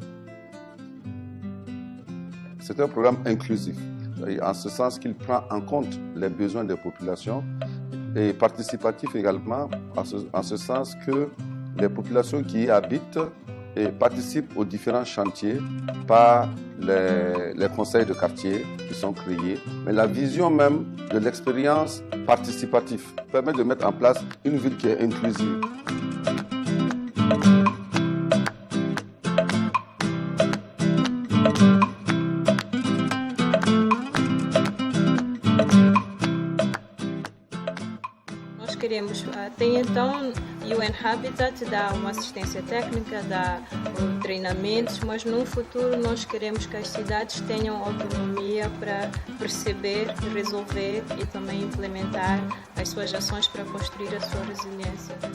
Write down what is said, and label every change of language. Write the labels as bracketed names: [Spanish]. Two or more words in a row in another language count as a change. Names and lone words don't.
[French] C'est un programme inclusif, en ce sens qu'il prend en compte les besoins des populations et participatif également, en ce sens que les populations qui y habitent participent aux différents chantiers par les conseils de quartier qui sont créés. Mais la vision même de l'expérience participative permet de mettre en place une ville qui est inclusive. [Portuguese] Nós queremos, até então, UN Habitat dá uma assistência técnica, dá treinamentos, mas no futuro nós queremos que as cidades tenham autonomia para perceber, resolver e também implementar as suas ações para construir a sua resiliência.